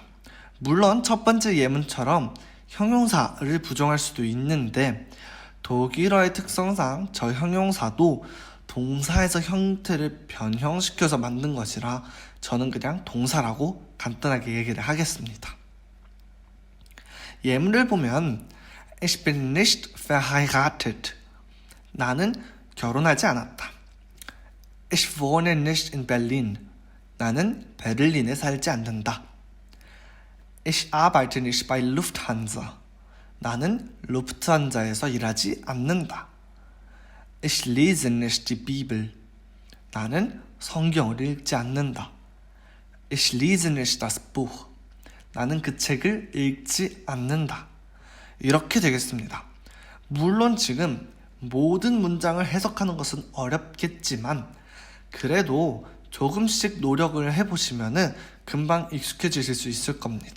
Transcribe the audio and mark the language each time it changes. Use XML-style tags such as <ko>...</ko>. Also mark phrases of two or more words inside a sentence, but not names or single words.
<ko>물론 첫 번째 예문처럼 형용사를 부정할 수도 있는데 독일어의 특성상 저 형용사도 동사에서 형태를 변형시켜서 만든 것이라 저는 그냥 동사라고 간단하게 얘기를 하겠습니다. 예문을 보면</ko> <de>Ich bin nicht verheiratet.</de> <ko>나는 결혼하지 않았다.</ko> <de>Ich wohne nicht in Berlin.</de> <ko>나는 베를린에 살지 않는다.</ko> <de>Ich arbeite nicht bei Lufthansa.</de> <ko>나는 루프트한자에서 일하지 않는다.</ko> <de>Ich lese nicht die Bibel.</de> <ko>나는 성경을 읽지 않는다.</ko> <de>Ich lese nicht das Buch.</de> <ko>나는 그 책을 읽지 않는다. 이렇게 되겠습니다. 물론 지금 모든 문장을 해석하는 것은 어렵겠지만 그래도 조금씩 노력을 해보시면 금방 익숙해지실 수 있을 겁니다.</ko>